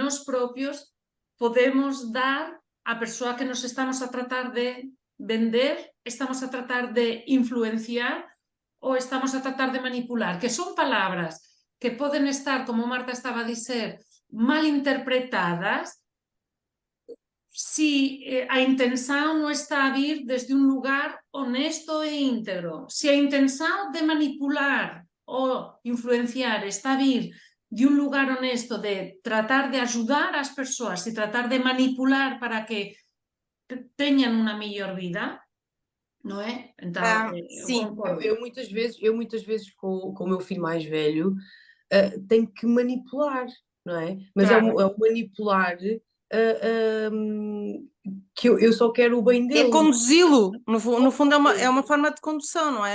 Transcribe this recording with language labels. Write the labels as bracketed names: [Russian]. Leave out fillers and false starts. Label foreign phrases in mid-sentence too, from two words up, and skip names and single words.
[Galician] nós propios podemos dar á persoa que nos estamos a tratar de vender, estamos a tratar de influenciar ou estamos a tratar de manipular, que son palabras que poden estar, como Marta estaba a dizer, mal interpretadas si a intención non está a vir desde un lugar honesto e íntegro. Si a intención de manipular ou influenciar está a vir de un lugar honesto, de tratar de ajudar as persoas e tratar de manipular para que teñan unha mellor vida, non é? [Portuguese] Então, eu Sim. concordo. Eu muitas vezes com o meu filho mais velho, tenho que manipular, não é? Mas Claro. é um manipular que eu só quero o bem É dele. conduzi-lo, no fundo é uma forma de condução, não é?